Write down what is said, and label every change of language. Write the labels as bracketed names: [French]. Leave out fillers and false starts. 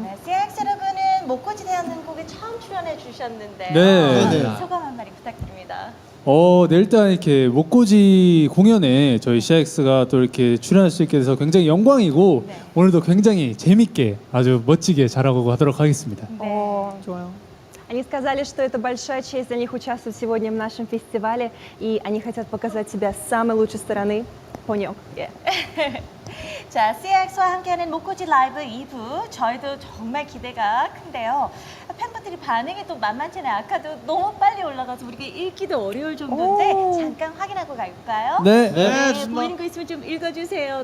[Korean] 네, CIX 여러분은 목고지 대한민국에 처음 출연해 주셨는데요. 네. 소감 한 마디 부탁드립니다. 네, 일단 이렇게 목고지 공연에 저희 CIX가 또 이렇게 출연할 수 있게 돼서 굉장히 영광이고 네. 오늘도 굉장히 재밌게 아주 멋지게 잘하고 가도록 하겠습니다. 좋아요. [Russian] Они сказали, что это большая честь для них участвовать сегодня в нашем фестивале, и они хотят показать себя с самой лучшей стороны. [Korean] 번역. 예. 자, CX와 함께하는 목고지 라이브 2부 저희도 정말 기대가 큰데요. 팬분들이 반응이 또 만만치 않아요. 아까도 너무 빨리 올라가서 우리가 읽기도 어려울 정도인데 오. 잠깐 확인하고 갈까요? 네. 보이는 거 있으면 좀 읽어주세요.